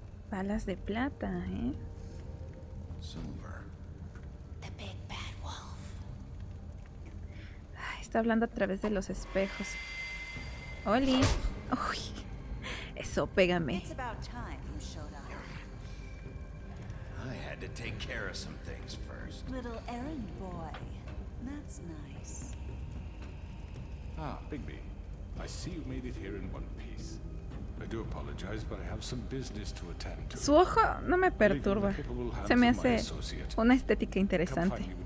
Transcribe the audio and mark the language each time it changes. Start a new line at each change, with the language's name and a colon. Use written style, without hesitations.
Spanish: Balas de plata, ¿eh?
English: Silver. The big bad wolf.
Spanish: Está hablando a través de los espejos. ¡Oli! ¡Uy! eso, pégame.
English: It's about time you showed up. I had to take care of some things first. Little errand boy. That's nice. Ah, Bigby. I see you made it here in one piece. I do apologize, but I have some business to attend to.
Spanish: Su ojo no me perturba. Se me hace una estética interesante.